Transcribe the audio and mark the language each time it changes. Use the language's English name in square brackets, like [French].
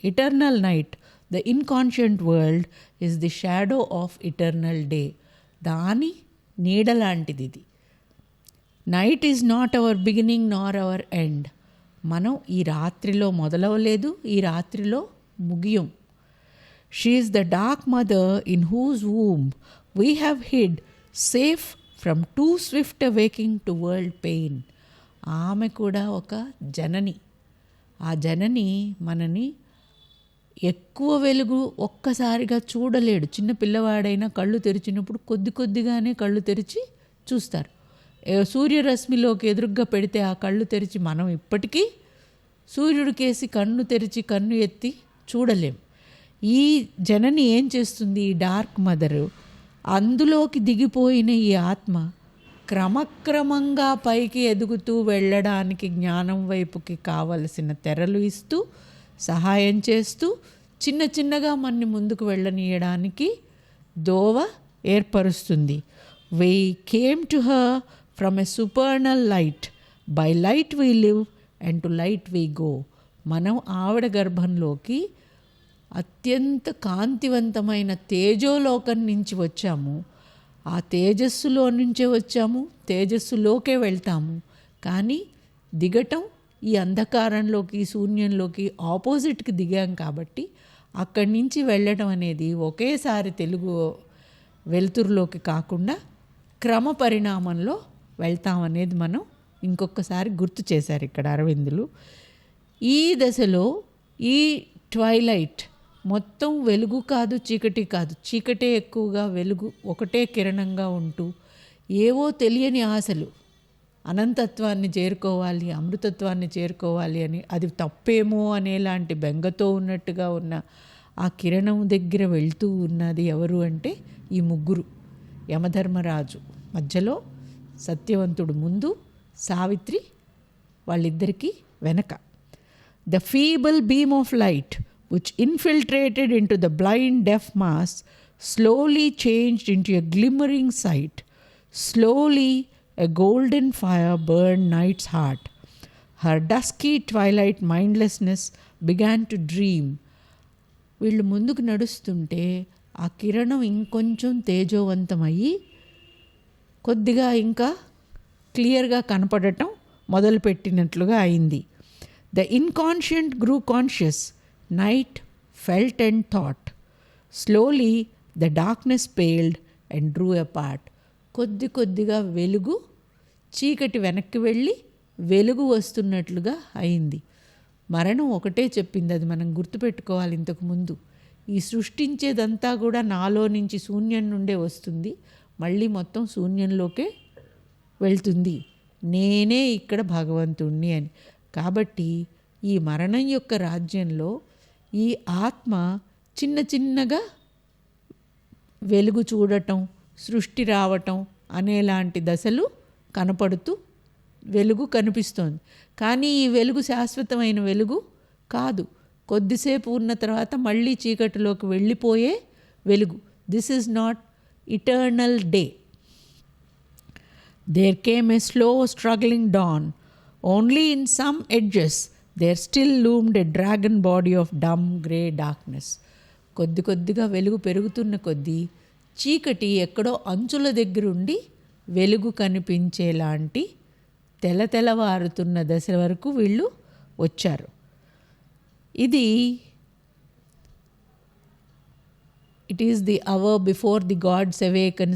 [English] Eternal night, the inconscient world is the shadow of eternal day. [Telugu] దాని నీడ లాంటిది ఇది. [English] Night is not our beginning nor our end. [Telugu] మనం ఈ రాత్రిలో మొదలవలేదు, ఈ రాత్రిలో ముగియం. [English] She is the dark mother in whose womb we have hid, safe from too swift awaking to world pain. [Telugu] ఆమె కూడా ఒక జనని. ఆ జనని మనని ఎక్కువ వెలుగు ఒక్కసారిగా చూడలేడు. చిన్న పిల్లవాడైనా కళ్ళు తెరిచినప్పుడు కొద్ది కొద్దిగానే కళ్ళు తెరిచి చూస్తారు. సూర్యరశ్మిలోకి ఎదురుగ్గా పెడితే ఆ కళ్ళు తెరిచి మనం ఇప్పటికీ సూర్యుడికేసి కన్ను తెరిచి కన్ను ఎత్తి చూడలేం. ఈ జనని ఏం చేస్తుంది? ఈ డార్క్ మదరు, అందులోకి దిగిపోయిన ఈ ఆత్మ క్రమక్రమంగా పైకి ఎదుగుతూ వెళ్ళడానికి జ్ఞానం వైపుకి కావలసిన తెరలు ఇస్తూ, సహాయం చేస్తూ, చిన్న చిన్నగా మనని ముందుకు వెళ్ళనీయడానికి దోవ ఏర్పరుస్తుంది. [English] We came to her from a supernal light. By light we live and to light we go. [Telugu] మనం ఆవిడ గర్భంలోకి అత్యంత కాంతివంతమైన తేజోలోకం నుంచి వచ్చాము. ఆ తేజస్సులో నుంచే వచ్చాము, తేజస్సులోకే వెళ్తాము. కానీ దిగటం ఈ అంధకారంలోకి, శూన్యంలోకి ఆపోజిట్కి దిగాం కాబట్టి, అక్కడి నుంచి వెళ్ళటం అనేది ఒకేసారి వెలుతురులోకి కాకుండా క్రమ పరిణామంలో వెళ్తామనేది మనం ఇంకొకసారి గుర్తు చేశారు ఇక్కడ అరవిందులు. ఈ దశలో ఈ ట్వైలైట్ మొత్తం వెలుగు కాదు, చీకటి కాదు. చీకటే ఎక్కువగా, వెలుగు ఒకటే కిరణంగా ఉంటూ, ఏవో తెలియని ఆశలు, అనంతత్వాన్ని చేరుకోవాలి, అమృతత్వాన్ని చేరుకోవాలి అని, అది తప్పేమో అనేలాంటి బెంగతో ఉన్నట్టుగా ఉన్న ఆ కిరణం దగ్గర వెళ్తూ ఉన్నది ఎవరు అంటే ఈ ముగ్గురు. యమధర్మరాజు మధ్యలో, సత్యవంతుడు ముందు, సావిత్రి వాళ్ళిద్దరికీ వెనక. [English] The feeble beam of light which infiltrated into the blind deaf mass slowly changed into a glimmering sight. Slowly a golden fire burned Night's heart. Her dusky twilight mindlessness began to dream. [Telugu] వీళ్ళు ముందుకు నడుస్తుంటే ఆ కిరణం ఇంకొంచెం తేజోవంతమయ్యి కొద్దిగా ఇంకా క్లియర్గా కనపడటం మొదలుపెట్టినట్లుగా అయింది. [English] The inconscient grew conscious. Night felt and thought. Slowly the darkness paled and drew apart. [Telugu] కొద్ది కొద్దిగా వెలుగు, చీకటి వెనక్కి వెళ్ళి వెలుగు వస్తున్నట్లుగా అయింది. మరణం ఒకటే చెప్పింది, అది మనం గుర్తుపెట్టుకోవాలి. ఇంతకుముందు ఈ సృష్టించేదంతా కూడా నాలో నుంచి శూన్యం నుండే వస్తుంది, మళ్ళీ మొత్తం శూన్యంలోకే వెళ్తుంది, నేనే ఇక్కడ భగవంతుణ్ణి అని. కాబట్టి ఈ మరణం యొక్క రాజ్యంలో ఈ ఆత్మ చిన్న చిన్నగా వెలుగు చూడటం, సృష్టి రావటం అనేలాంటి దశలు కనపడుతూ వెలుగు కనిపిస్తోంది. కానీ ఈ వెలుగు శాశ్వతమైన వెలుగు కాదు, కొద్దిసేపు ఉన్న తర్వాత మళ్ళీ చీకటిలోకి వెళ్ళిపోయే వెలుగు. [English] This is not eternal day. There came a slow struggling dawn. Only in some edges there still loomed a dragon body of dumb grey darkness. [Telugu] కొద్ది కొద్దిగా వెలుగు పెరుగుతున్న కొద్దీ చీకటి ఎక్కడో అంచుల దగ్గరుండి వెలుగు కనిపించేలాంటి తెల్లవారుతున్న దశ వరకు వీళ్ళు వచ్చారు. [English] ఇది it is the hour before the gods awaken.